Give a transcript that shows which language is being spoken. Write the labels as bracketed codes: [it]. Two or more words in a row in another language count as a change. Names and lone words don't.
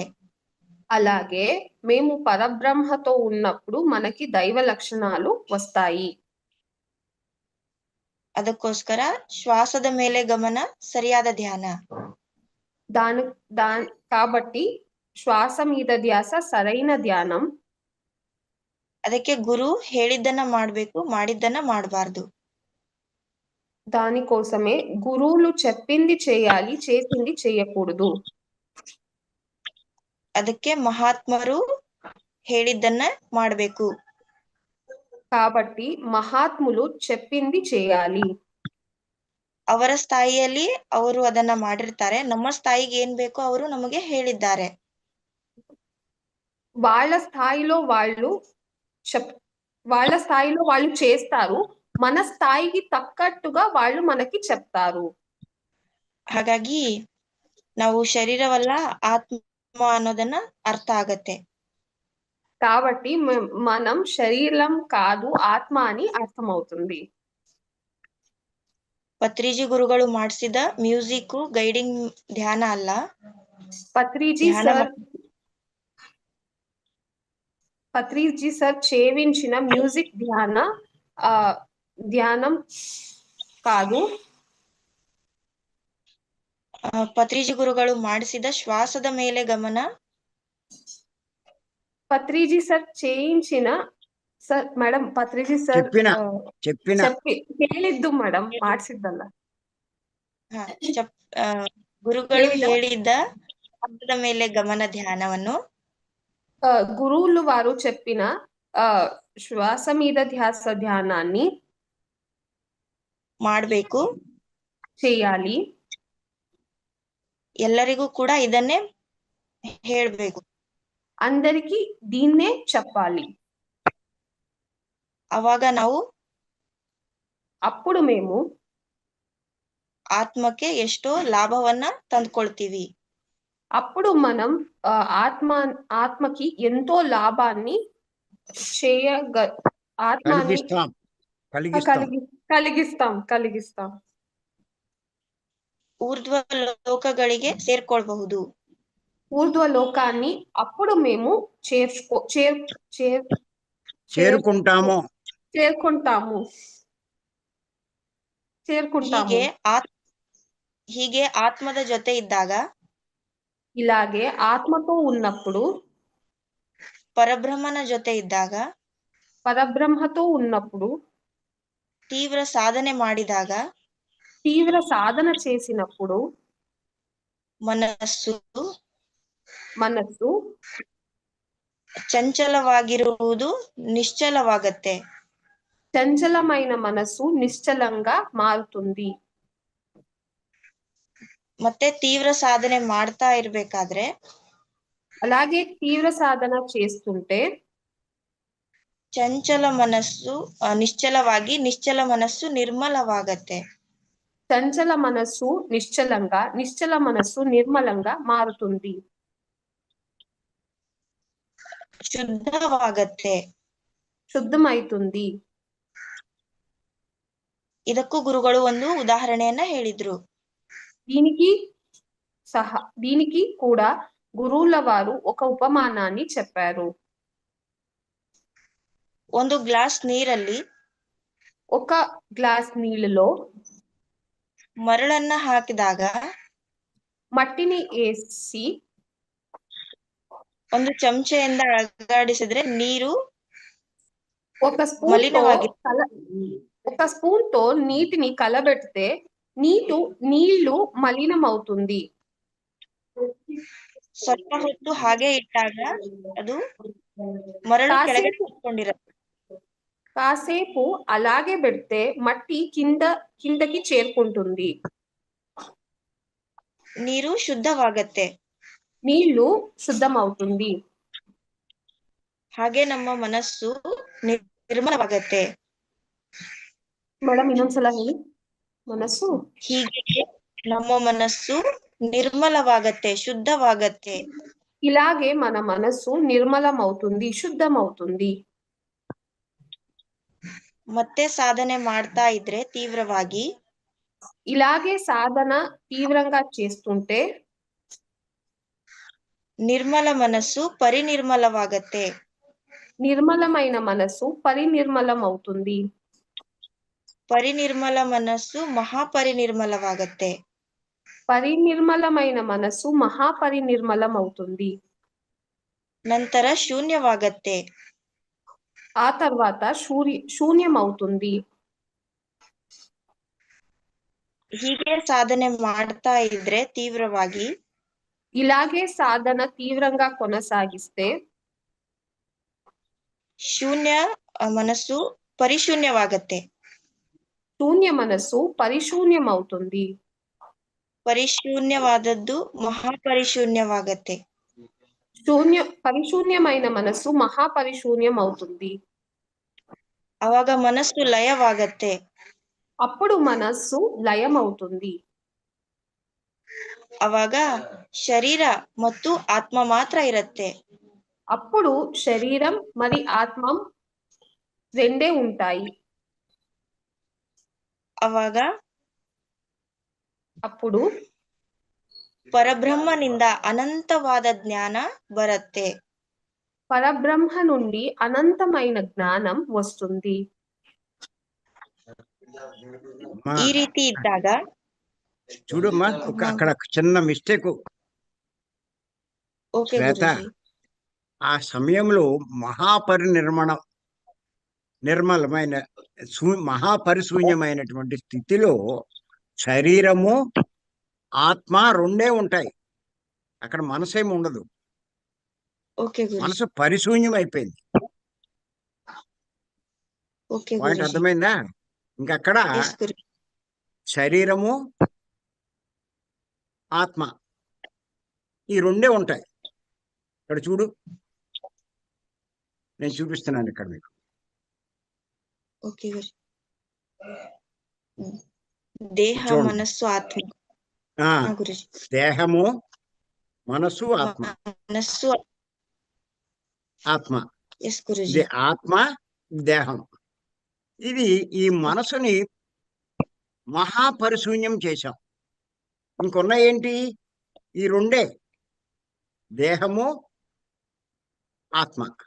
[te] అలాగే మేము పరబ్రహ్మతో ఉన్నప్పుడు మనకి దైవ లక్షణాలు వస్తాయి. [kn] ಅದಕ್ಕೋಸ್ಕರ ಶ್ವಾಸದ ಮೇಲೆ ಗಮನ, ಸರಿಯಾದ ಧ್ಯಾನ. [te] కాబట్టి శ్వాస మీద ధ్యాస, సరైన ధ్యానం. [kn] ಅದಕ್ಕೆ ಗುರು ಹೇಳಿದ್ದನ್ನ ಮಾಡ್ಬೇಕು, ಮಾಡಿದ್ದನ್ನ ಮಾಡಬಾರ್ದು. [te] దానికోసమే గురువులు చెప్పింది చేయాలి, చేసింది చేయకూడదు. [kn] ಅದಕ್ಕೆ ಮಹಾತ್ಮರು ಹೇಳಿದ್ದನ್ನ ಮಾಡಬೇಕು. [te] కాబట్టి మహాత్ములు చెప్పింది చేయాలి. [kn] ಅವರ ಸ್ಥಾಯಿಯಲ್ಲಿ ಅವರು ಅದನ್ನ ಮಾಡಿರ್ತಾರೆ. ನಮ್ಮ ಸ್ಥಾಯಿಗೆ ಏನ್ ಬೇಕೋ ಅವರು ನಮಗೆ ಹೇಳಿದ್ದಾರೆ. [te] వాళ్ళ స్థాయిలో వాళ్ళు చేస్తారు. మన స్థాయికి తగ్గట్టుగా వాళ్ళు మనకి చెప్తారు. [kn] ಹಾಗಾಗಿ ನಾವು ಶರೀರವಲ್ಲ ಆತ್ಮ ಅನ್ನೋದನ್ನ ಅರ್ಥ ಆಗತ್ತೆ. [te] కాబట్టి మనం శరీరం కాదు, ఆత్మ అని అర్థమవుతుంది. [kn] ಪತ್ರಿಜಿ ಗುರುಗಳು ಮಾಡಿಸಿದ ಮ್ಯೂಸಿಕ್ ಗೈಡಿಂಗ್ ಧ್ಯಾನ ಅಲ್ಲ. [te] పత్రిజీ సార్ చేయించిన మ్యూజిక్ ధ్యానం కాదు. [kn] ಪತ್ರಿಜಿ ಗುರುಗಳು ಮಾಡಿಸಿದ ಶ್ವಾಸದ ಮೇಲೆ ಗಮನ. [te] పత్రిజీ సార్ చేయించిన [kn] ಮೇಡಮ್ ಪತ್ರಿಜಿ ಸರ್ ಹೇಳಿದ್ದು ಮೇಡಮ್, ಮಾಡಿಸಿದ್ದಲ್ಲ. ಗುರುಗಳು ಹೇಳಿದ್ದ ಶ್ವಾಸದ ಮೇಲೆ ಗಮನ ಧ್ಯಾನವನ್ನು [te] గురువులు వారు చెప్పిన శ్వాస మీద ధ్యాస ధ్యానాన్ని [kn] ಮಾಡಬೇಕು, [te] చేయాలి. [kn] ಎಲ್ಲರಿಗೂ ಕೂಡ ಇದನ್ನೇ ಹೇಳಬೇಕು. [te] అందరికీ దీన్నే చెప్పాలి. అప్పుడు మేము [kn] ఆత్మకి ಎಷ್ಟೋ ಲಾಭವನ್ನ ತಂದುಕೊಳ್ತೀವಿ. [te] అప్పుడు మనం ఆత్మకి ఎంతో లాభాన్ని కలిగిస్తాం. [kn] ಊರ್ಧ್ವ ಲೋಕಗಳಿಗೆ ಸೇರ್ಕೊಳ್ಬಹುದು. [te] ఊర్ధ్వ లోకాన్ని అప్పుడు మేము చేరుకుంటాము. [kn] ಹೀಗೆ ಆತ್ಮದ ಜೊತೆ ಇದ್ದಾಗ, [te] ఇలాగే ఆత్మతో ఉన్నప్పుడు, [kn] ಪರಬ್ರಹ್ಮನ ಜೊತೆ ಇದ್ದಾಗ, [te] పరబ్రహ్మతో ఉన్నప్పుడు, [kn] ತೀವ್ರ ಸಾಧನೆ ಮಾಡಿದಾಗ, [te] తీవ్ర సాధన చేసినప్పుడు [kn] ಮನಸ್ಸು ಚಂಚಲವಾಗಿರುವುದು ನಿಶ್ಚಲವಾಗತ್ತೆ. [te] చంచలమైన మనసు నిశ్చలంగా మారుతుంది. [kn] ಮತ್ತೆ ತೀವ್ರ ಸಾಧನೆ ಮಾಡ್ತಾ ಇರ್ಬೇಕಾದ್ರೆ, [te] అలాగే తీవ్ర సాధన చేస్తుంటే [kn] ಚಂಚಲ ಮನಸ್ಸು ನಿಶ್ಚಲವಾಗಿ, ನಿಶ್ಚಲ ಮನಸ್ಸು ನಿರ್ಮಲವಾಗತ್ತೆ. [te] చంచల మనస్సు నిశ్చలంగా, నిశ్చల మనస్సు నిర్మలంగా మారుతుంది. [kn] ಶುದ್ಧವಾಗತ್ತೆ, [te] శుద్ధమైతుంది. [kn] ಇದಕ್ಕೂ ಗುರುಗಳು ಒಂದು ಉದಾಹರಣೆಯನ್ನ ಹೇಳಿದ್ರು. [te] దీనికి కూడా గురువుల వారు ఒక ఉపమానాన్ని చెప్పారు. [kn] ಒಂದು ಗ್ಲಾಸ್ ನೀರಲ್ಲಿ, [te] ఒక గ్లాస్ నీళ్ళలో [kn] ಮರಳನ್ನ ಹಾಕಿದಾಗ, [te] మట్టిని వేసి [kn] ಒಂದು ಚಮಚೆಯಿಂದ ಅಲುಗಾಡಿಸಿದ್ರೆ ನೀರು [te] ఒక స్పూన్ తో నీటిని కలబెడితే నీళ్లు మలినమవుతుంది. [kn] ಸ್ವಲ್ಪ ಹೊತ್ತು ಹಾಗೆ ಇಟ್ಟಾಗ ಅದು ಮರಳು ಕೆಳಗಡೆ ಕೂತ್ಕೊಂಡಿರುತ್ತೆ. [te] కాసేపు అలాగే పెడితే మట్టి కిందకి చేరుకుంటుంది. [kn] ನೀರು ಶುದ್ಧವಾಗತ್ತೆ, [te] నీళ్లు శుద్ధమవుతుంది. [kn] ಹಾಗೆ ನಮ್ಮ ಮನಸ್ಸು ನಿರ್ಮಲವಾಗತ್ತೆ. ಮೇಡಮ್ ಇನ್ನೊಂದ್ಸಲ ಹೇಳಿ. ಮನಸ್ಸು ಹೀಗೆ ನಮ್ಮ ಮನಸ್ಸು ನಿರ್ಮಲವಾಗತ್ತೆ, ಶುದ್ಧವಾಗತ್ತೆ. [te] ఇలాగే మన మనస్సు నిర్మలమవుతుంది, శుద్ధమవుతుంది. [kn] ಮತ್ತೆ ಸಾಧನೆ ಮಾಡ್ತಾ ಇದ್ರೆ ತೀವ್ರವಾಗಿ [te] ఇలాగే సాధన తీవ్రంగా చేస్తుంటే [kn] ನಿರ್ಮಲ ಮನಸ್ಸು ಪರಿನಿರ್ಮಲವಾಗತ್ತೆ. [te] నిర్మలమైన మనసు పరినిర్మలం అవుతుంది. [kn] ಪರಿನಿರ್ಮಲ ಮನಸ್ಸು ಮಹಾಪರಿನಿರ್ಮಲವಾಗತ್ತೆ. [te] పరినిర్మలమైన మనసు మహాపరినిర్మలం అవుతుంది. [kn] ನಂತರ ಶೂನ್ಯವಾಗತ್ತೆ. [te] ఆ తర్వాత శూన్యం అవుతుంది. [kn] ಹೀಗೆ ಸಾಧನೆ ಮಾಡ್ತಾ ಇದ್ರೆ ತೀವ್ರವಾಗಿ [te] ఇలాగే సాధన తీవ్రంగా కొనసాగిస్తే [kn] ಶೂನ್ಯ ಮನಸ್ಸು ಪರಿಶೂನ್ಯವಾಗತ್ತೆ. [te] శూన్య మనస్సు పరిశూన్యం అవుతుంది. [kn] ಪರಿಶೂನ್ಯವಾದದ್ದು ಮಹಾಪರಿಶೂನ್ಯವಾಗತ್ತೆ. [te] పరిశూన్యమైన మనస్సు మహాపరిశూన్యం అవుతుంది. [kn] ಅವಾಗ ಮನಸ್ಸು ಲಯವಾಗತ್ತೆ. [te] అప్పుడు మనస్సు లయం అవుతుంది. [kn] ಅವಾಗ ಶರೀರ ಮತ್ತು ಆತ್ಮ ಮಾತ್ರ ಇರತ್ತೆ. [te] అప్పుడు శరీరం మరి ఆత్మ రెండే ఉంటాయి. అప్పుడు [kn] ಪರಬ್ರಹ್ಮನಿಂದ ಅನಂತವಾದ ಜ್ಞಾನ ಬರುತ್ತೆ. [te] పరబ్రహ్మ నుండి అనంతమైన జ్ఞానం వస్తుంది. [kn] ಈ ರೀತಿ ಇದ್ದಾಗ [te] చూడమ్మా అక్కడ చిన్న మిస్టేక్ శ్వేత, ఆ సమయంలో నిర్మలమైన మహాపరిశూన్యమైనటువంటి స్థితిలో శరీరము ఆత్మ రెండే ఉంటాయి. అక్కడ మనసేమి ఉండదు. మనసు పరిశూన్యం అయిపోయింది. పాయింట్ అర్థమైందా? ఇంకక్కడ శరీరము ఆత్మ ఈ రెండే ఉంటాయి. ఇక్కడ చూడు, నేను చూపిస్తున్నాను ఇక్కడ మీకు. [kn] ದೇಹ ಮನಸ್ಸು ಆತ್ಮ. [te] దేహము మనస్సు ఆత్మ. మనస్సు ఆత్మ, ఇది ఆత్మ, దేహం. ఇది ఈ మనసుని మహాపరిశూన్యం చేశాం. ఇంకొన్న ఏంటి? ఈ రెండే, దేహము ఆత్మ.